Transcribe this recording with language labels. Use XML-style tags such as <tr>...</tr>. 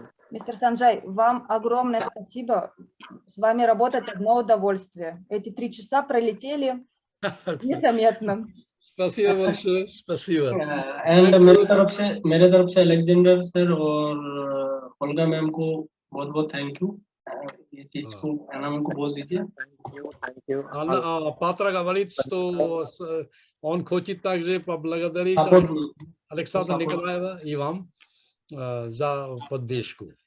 <ru>Мистер Санджай, вам огромное спасибо. С вами работать одно удовольствие. Эти 3 часа пролетели незаметно. Спасибо большое, спасибо.</ru> <hi>And मेरे तरफ से अलेक्जेंडर सर और ओल्गा मैम को बहुत बहुत थैंक यू. ये चीज को अनाम को बोल दीजिए.</hi> <en>Thank you.</en> <ru>Patra говорит, что он хочет также поблагодарить Александра Николаева и вам за поддержку.</ru>